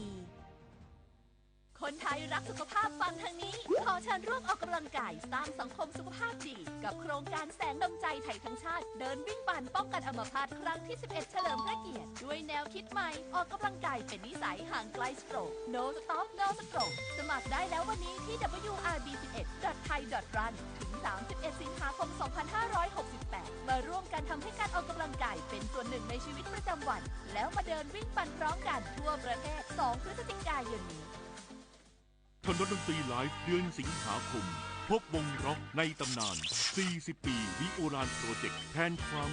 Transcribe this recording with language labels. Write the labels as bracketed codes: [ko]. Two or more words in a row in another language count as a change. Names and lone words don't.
[th] คนไทยรักสุขภาพฟังทางนี้ขอเชิญร่วมออกกำลังกายสร้างสังคมสุขภาพดีกับโครงการแสงดวงใจไทยทั้งชาติเดินวิ่งปั่นป้องกันอัมพาตครั้งที่ 11 เฉลิมพระเกียรติด้วยแนวคิดใหม่ออกกำลังกายเป็นนิสัยห่างไกลสโตรก [en] No Stop No Stroke [th] สมัครได้แล้ววันนี้ที่ wrb11.thai.run ถึง 31 สิงหาคม 2568 มาร่วมกันทำให้การออกกำลังกายเป็นส่วนหนึ่งในชีวิตประจำวันแล้วมาเดินวิ่งปั่นพร้อมกันทั่วประเทศ2 พฤศจิกายนนี้ ถนนดนตรีไลฟ์เดือนสิงหาคมพบวงร็อกในตำนาน40 ปีวิโอลานโปรเจกต์แทนความ